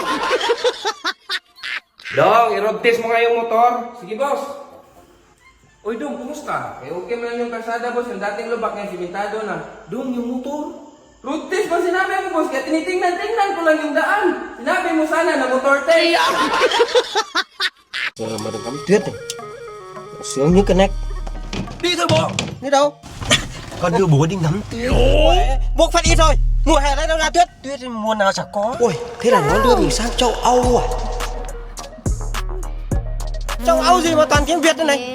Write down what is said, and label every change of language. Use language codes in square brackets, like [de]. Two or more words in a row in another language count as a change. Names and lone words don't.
[tl] Dong, i- [en] road test [tl] mo nga yung motor. Sige, boss. Uy, Dong, kumusta? Eh, okay man yung kalsada, boss. Yung dating lubak ngayon, simentado na. Dong, yung motor. [en] Road test [tl] ba sinabi mo, boss? Kaya tinitingnan-tingnan ko lang yung daan. Sinabi mo sana na [en] motor test. [vi] Tuyết này. Sướng như connect. Đi thôi bố. Đi đâu? Con đưa bố đi ngắm tuyết. Bố phát ít thôi. Mùa hè này đâu ra tuyết. Tuyết thì mùa nào chẳng có. Ôi, thế là nó đưa mình sang châu Âu à? Châu Âu gì mà toàn tiếng Việt thế này?